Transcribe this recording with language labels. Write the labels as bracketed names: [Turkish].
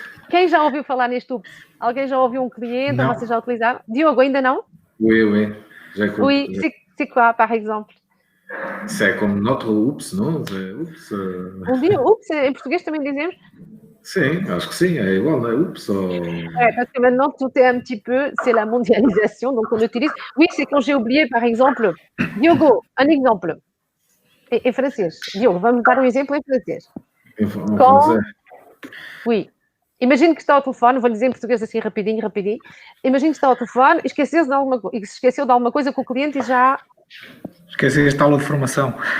[Portuguese] Quem já ouviu falar neste oups? Alguém já ouviu cliente? Ou vocês já utilizaram? Diogo, ainda não? [French] Oui, oui. Oui, c'est quoi, par exemple? C'est comme notre oups, non? Oups. On dit oups, [Portuguese] em português também dizemos? Sim, acho que sim, é igual, né? Oups. [French] Ouais, parce que maintenant, tout est un petit peu, c'est la mondialisation, donc on utilise. Oui, c'est quand j'ai oublié, par exemple, Diogo, un exemple. [Portuguese] Em francês. Diogo, vamos dar um exemplo em francês. Oui. Imagine que está ao telefone, vou dizer em português assim rapidinho. Imagine que está ao telefone e esqueceu de alguma coisa com o cliente e já... Esqueceste a aula de formação.